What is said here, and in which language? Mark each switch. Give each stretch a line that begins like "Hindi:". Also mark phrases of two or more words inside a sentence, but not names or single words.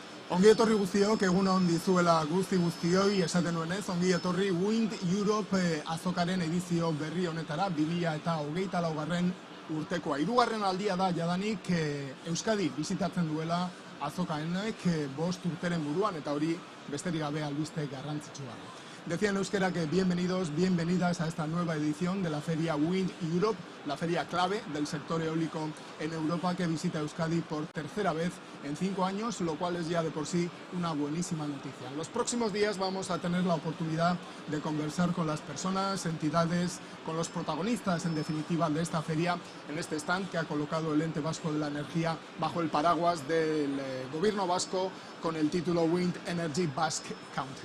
Basque: Ongi etorri guztiok, egun on dizuela guztioi, esaten nuenez, ongi etorri Wind Europe azokaren edizio berri honetara, 2024 urtekoa. Hirugarren aldia da jadanik Euskadi bizitatzen duela azokaenek 5 urteren buruan, eta hori besterik gabe albiste garrantzitsua.
Spanish: Decía en euskera que bienvenidos, bienvenidas a esta nueva edición de la feria Wind Europe, la feria clave del sector eólico en Europa que visita Euskadi por tercera vez en 5 años, lo cual es ya de por sí una buenísima noticia. En los próximos días vamos a tener la oportunidad de conversar con las personas, entidades, con los protagonistas en definitiva de esta feria, en este stand que ha colocado el Ente Vasco de la Energía bajo el paraguas del gobierno vasco con el título Wind Energy Basque Country.